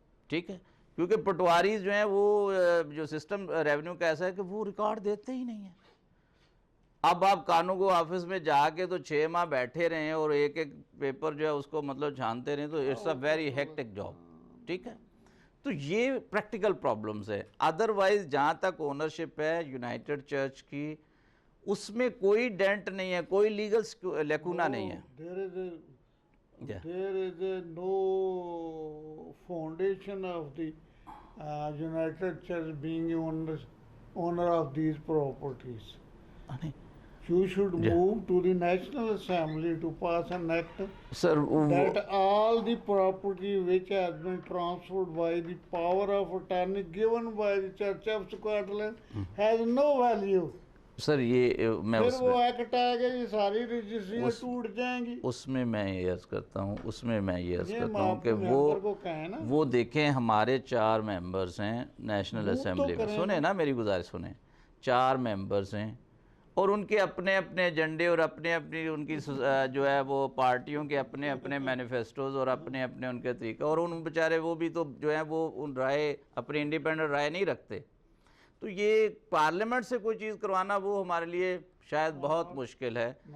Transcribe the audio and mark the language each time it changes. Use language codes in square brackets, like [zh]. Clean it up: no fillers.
[ur] ٹھیک ہے، کیونکہ پٹواریز جو ہیں وہ جو سسٹم ریونیو کا ایسا ہے کہ وہ ریکارڈ دیتے ہی نہیں ہیں۔ اب آپ قانون آفس میں جا کے تو 6 ماہ بیٹھے رہے ہیں اور ایک ایک پیپر جو ہے اس کو مطلب چھانتے رہیں تو [en] it's a very hectic job, [ur] ٹھیک ہے۔ تو یہ پریکٹیکل پرابلمز ہے، ادروائز جہاں تک اونرشپ ہے یونائٹڈ چرچ کی اس میں کوئی ڈینٹ نہیں ہے، کوئی لیگل لیکونہ نہیں ہے۔ [en] There is a no foundation of the United Church being owner of these properties. You should move to the National Assembly to pass an act that all the property which has been transferred by the power of attorney given by the Church of Scotland has no value. [ur] سر یہ میں پھر وہ act آئے گا یہ ساری رجسٹریاں ٹوٹ جائیں گی۔ اس میں یہ عرض کرتا ہوں کہ وہ دیکھیں ہمارے 4 ممبرز ہیں نیشنل اسمبلی میں، سنیں نا میری گزارش سنیں، 4 ممبرز ہیں اور ان کے اپنے اپنے ایجنڈے اور اپنے اپنی ان کی جو ہے وہ پارٹیوں کے اپنے اپنے مینیفیسٹوز اور اپنے اپنے ان کے طریقہ، اور ان بیچارے وہ بھی تو جو ہیں وہ ان رائے اپنی انڈیپینڈنٹ رائے نہیں رکھتے، تو یہ پارلیمنٹ سے کوئی چیز کروانا وہ ہمارے لیے شاید بہت مشکل ہے۔